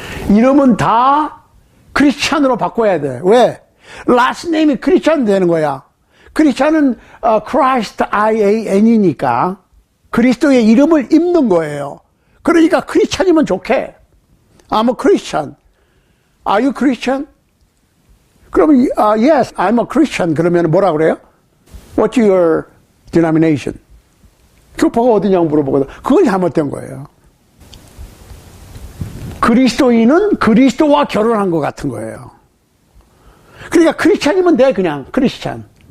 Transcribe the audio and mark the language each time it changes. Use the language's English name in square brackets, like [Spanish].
[Korean] 이름은 다 크리스찬으로 바꿔야 돼. 왜? last name이 크리스찬 되는 거야. 크리스찬은 Christ IAN이니까 그리스도의 이름을 입는 거예요. 그러니까 크리스찬이면 좋게. [English] I'm a Christian. Are you Christian? 그러면 yes, I'm a Christian. [Korean] 그러면 뭐라 그래요? [English] What's your denomination? [Korean] 교파가 어디냐고 물어보거든. 그건 잘못된 거예요. 그리스도인은 그리스도와 결혼한 것 같은 거예요. 그러니까 크리스찬이면 돼. 그냥 크리스찬.